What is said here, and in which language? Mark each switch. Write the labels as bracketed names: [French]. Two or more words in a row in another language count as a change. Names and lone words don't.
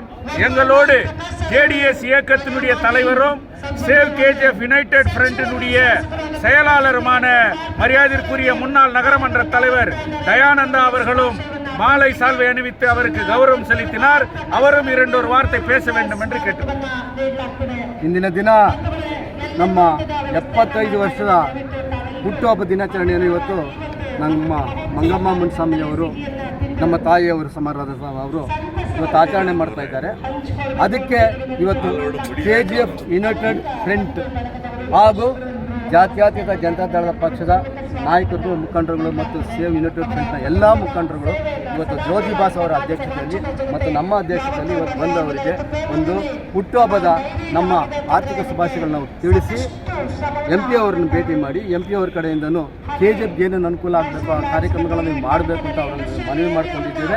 [Tamil] எங்களோடு ஜேடிஎஸ் இயக்கத்தினுடைய தலைவரும் சேவ் கேஜிஎஃப் யுனைடெட் ஃப்ரண்டினுடைய செயலாளருமான மரியாதைக்குரிய முன்னாள் நகரமன்ற தலைவர் தயானந்தா அவர்களும் மாலை சால்வை அணிவித்து அவருக்கு கௌரவம் செலுத்தினார். அவரும் 2 வார்த்தை பேச வேண்டும் என்று கேட்டுக்கொண்டார். [Kannada] ಇಂದಿನ ದಿನ ನಮ್ಮ 75 ವರ್ಷದ ಹುಟ್ಟುಹಬ್ಬ ದಿನಾಚರಣೆಯನ್ನು ಇವತ್ತು ನಮ್ಮ ಮಂಗಮ್ಮ ಮುನ್ಸ್ವಾಮಿಯವರು ನಮ್ಮ ತಾಯಿಯವರು ಸಮಾರಾಧ ಅವರು ಇವತ್ತು ಆಚರಣೆ ಮಾಡ್ತಾ ಇದ್ದಾರೆ. ಅದಕ್ಕೆ ಇವತ್ತು KGF ಯುನೈಟೆಡ್ ಫ್ರಂಟ್ ಹಾಗೂ ಜಾತ್ಯತೀತ ಜನತಾದಳದ ಪಕ್ಷದ ನಾಯಕರು ಮುಖಂಡರುಗಳು ಮತ್ತು ಸೇವ್ ಯುನೈಟೆಡ್ ಫ್ರಂಟ್ನ ಎಲ್ಲ ಮುಖಂಡರುಗಳು ಇವತ್ತು ಜ್ಯೋತಿ ಬಾಸ್ ಅವರ ಅಧ್ಯಕ್ಷತೆಯಲ್ಲಿ ಮತ್ತು ನಮ್ಮ ಅಧ್ಯಕ್ಷತೆಯಲ್ಲಿ ಇವತ್ತು ಬಂದವರಿಗೆ ಒಂದು ಹುಟ್ಟುಹಬ್ಬದ ನಮ್ಮ ಆರ್ಥಿಕ ಶುಭಾಶಯಗಳನ್ನು ನಾವು ತಿಳಿಸಿ MP ಅವರನ್ನು ಭೇಟಿ ಮಾಡಿ MP ಅವರ ಕಡೆಯಿಂದನೂ KGFಗೆ ಏನೇನು ಅನುಕೂಲ ಆಗಬೇಕು ಆ ಕಾರ್ಯಕ್ರಮಗಳನ್ನು ಮಾಡಬೇಕು ಅಂತ ಅವರನ್ನು ಮನವಿ ಮಾಡಿಕೊಂಡಿದ್ದೇವೆ.